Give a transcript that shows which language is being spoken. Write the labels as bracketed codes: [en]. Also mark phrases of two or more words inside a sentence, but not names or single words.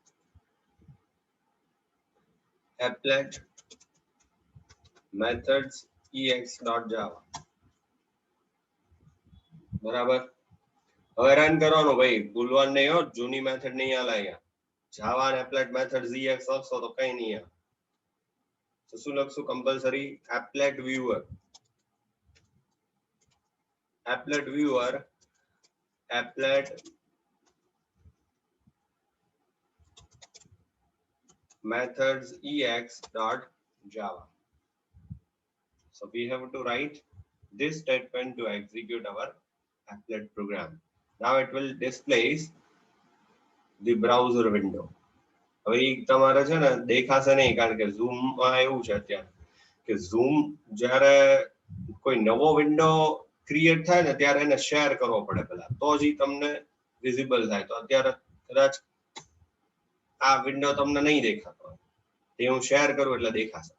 [en] applet methods ex.java, [gu] બરાબર. હવે રન કરવાનો ભાઈ, ભૂલવાનું નહીં હો, જૂની મેથડ નહીં આલે અહીંયા, જાવા અને [en] applet methods ex [gu] લખશો તો કઈ નહીં આવે. તો શું લખશું કમ્પલસરી [en] applet viewer, applet viewer applet methods ex.java. So we have to write this statement to execute our applet program. Now it will display the browser window. [gu] હવે એ તમારે છે ને દેખાશે નહીં, કારણ કે ઝૂમ માં એવું છે અત્યારે કે ઝૂમ જ્યારે કોઈ નવો વિન્ડો ક્રિએટ થાય ને ત્યારે એને શેર કરવો પડે પેલા, તો જ તમને વિઝિબલ થાય. તો અત્યારે કદાચ આ વિન્ડો તમને નહીં દેખાતો, તે હું શેર કરું એટલે દેખાશે.